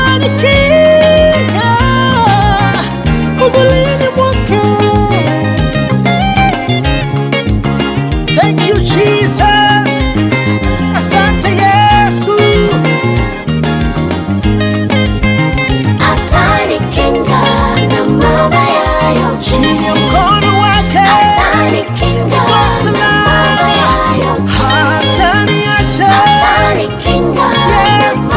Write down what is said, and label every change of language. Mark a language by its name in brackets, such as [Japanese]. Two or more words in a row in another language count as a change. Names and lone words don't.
[Swahili] Atanikinga uvulini mwake. [English] Thank you, Jesus. [Swahili] Asante, Yesu. Atanikinga na mabaya yote. Chini ya mkono wake. Atanikinga Niko na salama. mabaya yote. Hataniacha. Atanikinga na Yesu.